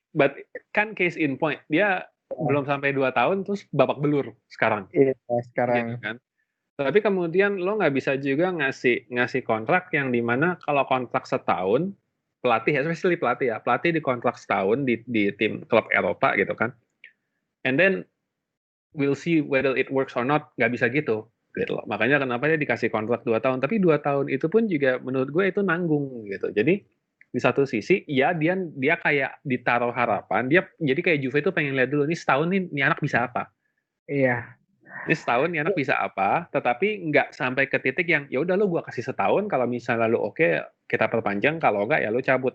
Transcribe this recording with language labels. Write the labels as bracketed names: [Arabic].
[Indonesian] But kan [English] case in point, [Indonesian] dia belum sampai 2 tahun terus babak belur sekarang. Iya, sekarang. Gitu kan. Tapi kemudian lo nggak bisa juga ngasih kontrak yang dimana kalau kontrak setahun, pelatih, especially pelatih di kontrak setahun di tim klub Eropa gitu kan, [English] and then we'll see whether it works or not. [Indonesian] Nggak bisa gitu loh. Makanya kenapa dia dikasih kontrak 2 tahun, tapi 2 tahun itu pun juga menurut gue itu nanggung gitu. Jadi di satu sisi ya dia kayak ditaruh harapan, dia jadi kayak Juve itu pengen lihat dulu nih setahun nih anak bisa apa. Iya. Ini setahun nih anak bisa apa, tetapi nggak sampai ke titik yang ya udah lo gue kasih setahun, kalau misalnya lo oke kita perpanjang, kalau nggak ya lo cabut.